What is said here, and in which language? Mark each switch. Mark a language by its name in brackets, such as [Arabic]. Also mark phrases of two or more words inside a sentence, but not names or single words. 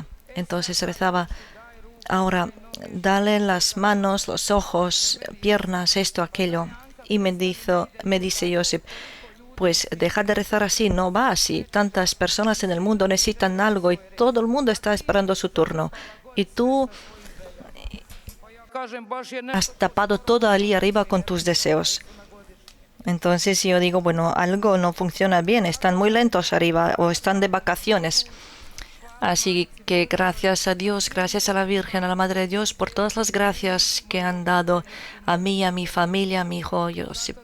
[Spanish] Entonces rezaba, ahora dale las manos, los ojos, piernas, esto, aquello. Y me dice Josip, pues deja de rezar así, no va así. Tantas personas en el mundo necesitan algo y todo el mundo está esperando su turno. Y tú [Croatian] kažem baš je [Spanish] has tapado todo allí arriba con tus deseos. Entonces yo digo, bueno, algo no funciona bien, están muy lentos arriba o están de vacaciones. Así que gracias a Dios, gracias a la Virgen, a la Madre de Dios, por todas las gracias que han dado a mí, a mi familia, a mi hijo Josip.